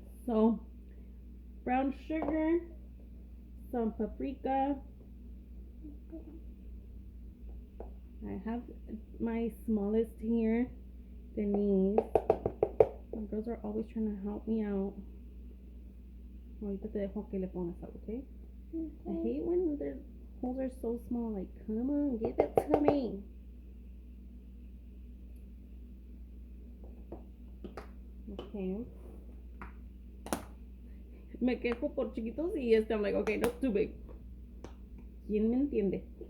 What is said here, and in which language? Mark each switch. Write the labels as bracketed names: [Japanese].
[English] So brown sugar, some paprika. I have my smallest here, Denise. My girls are always trying to help me out. [Spanish] Ahorita te dejo que le pongas algo, okay? [English] I hate when their holes are so small. Like, come on, give it to me. Okay. [Spanish] Me quejo por chiquitos y [English] I'm like, okay, not too big. [Spanish] ¿Quién me entiende?